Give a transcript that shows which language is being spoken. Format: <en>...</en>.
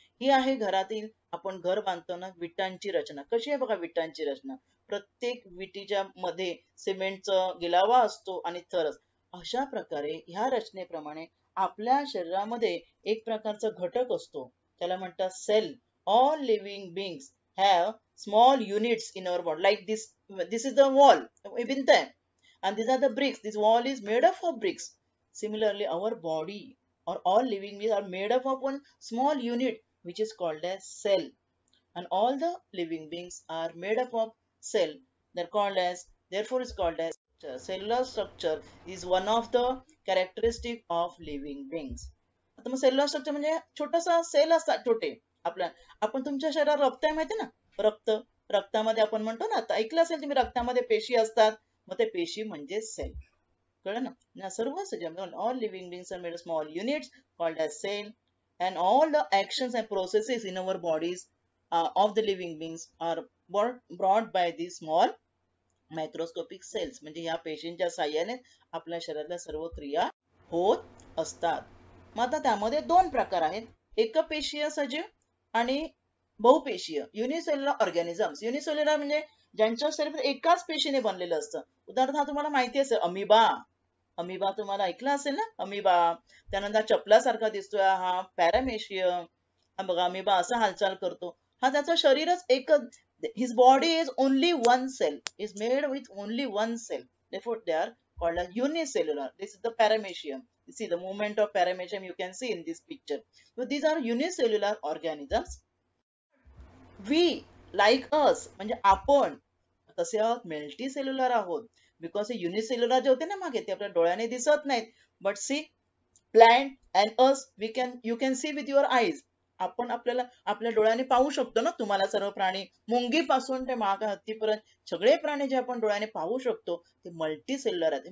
<mr>ही आहे घरातील आपण घर बांधतो ना विटांची रचना. कशी आहे बघा विटांची रचना? प्रत्येक विटीच्या मध्ये सिमेंटचा गिलावा असतो आणि थरच. अशा प्रकारे ह्या रचनेप्रमाणे आपल्या शरीरामध्ये एक प्रकारचा घटक असतो, त्याला म्हणतात sale.</mr> <en>All living beings have small units in our body like this. This is the wall,</en> <mr>भिंत आहे,</mr> <en>and these are the bricks. This wall is made up of bricks. Similarly, our body or all living beings are made up of one small unit which is called as cell. And all the living beings are made up of cell. They're called as, therefore is called as cellular structure is one of the characteristic of living beings.</en> <mr>आता मग cellular structure म्हणजे छोटासा sale असतात छोटे. आपण तुमच्या शरीरात रक्त आहे माहिती ना, रक्तामध्ये आपण म्हणतो ना, आता ऐकलं असेल तुम्ही रक्तामध्ये पेशी असतात, मग ते पेशी म्हणजे सेल. कळलं ना? सर्व सजीव</mr> <en>All living beings are made of small units called as cell. and all the actions and processes in our bodies of the living beings are brought by these small microscopic cells.</en> <mr>म्हणजे या पेशींच्या साहाय्याने आपल्या शरीरातल्या सर्व क्रिया होत असतात. मग आता त्यामध्ये 2 प्रकार आहेत, एकपेशीय सजीव आणि बहुपेशीय. Unicellular organisms. युनिसेल्युलर म्हणजे ज्यांच्या शरीर एकाच पेशीने बनलेलं असतं. उदाहरणार्थ तुम्हाला माहिती असेल अमिबा तुम्हाला ऐकलं असेल ना, अमिबा. त्यानंतर चपलासारखा दिसतोय हा पॅरामेशियम. हा बघा अमिबा असा हालचाल करतो. हा त्याचं शरीरच एकच.</mr> <en>His body is only one cell, is made with only one cell. Therefore, they are called as unicellular. This is the paramecium. You see the movement of paramecium you can see in this picture. So these are unicellular organisms. We, like us,</en> <mr>म्हणजे आपण कसे आहोत? Multicellular आहोत. Because हे unicellular जे होते ना मागे ते आपल्या डोळ्याने दिसत नाहीत.</mr> <en>But see plant and us you can see with your eyes.</en> <mr>आपण आपल्या डोळ्याने पाहू शकतो ना. तुम्हाला सर्व प्राणी मुंगीपासून ते महाग हत्तीपर्यंत सगळे प्राणी जे आपण डोळ्याने पाहू शकतो ते मल्टी सेल्युलर आहेत.</mr>